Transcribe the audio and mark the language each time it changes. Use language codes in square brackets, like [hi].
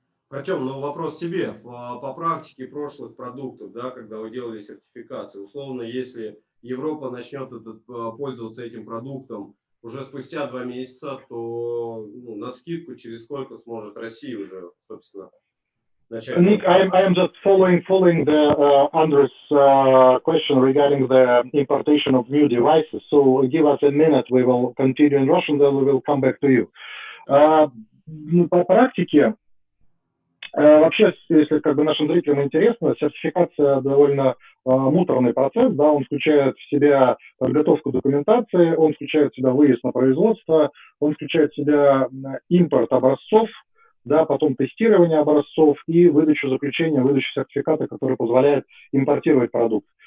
[ru] Артем, ну вопрос тебе. По практике прошлых продуктов, да, когда вы делали сертификацию, условно, если Европа начнет пользоваться этим продуктом уже спустя 2 месяца, то ну, на скидку через сколько сможет Россия уже, собственно, начать? [en] Ник, I am just following the Andrew's question regarding the importation of new devices. So give us a minute, we will continue in Russian, then we will come back to you. [ru] По практике, вообще, если как бы нашим зрителям интересно, сертификация довольно муторный процесс, да, он включает в себя подготовку документации, он включает в себя выезд на производство, он включает в себя импорт образцов, да, потом тестирование образцов и выдачу заключения, выдачу сертификата, который позволяет импортировать продукт.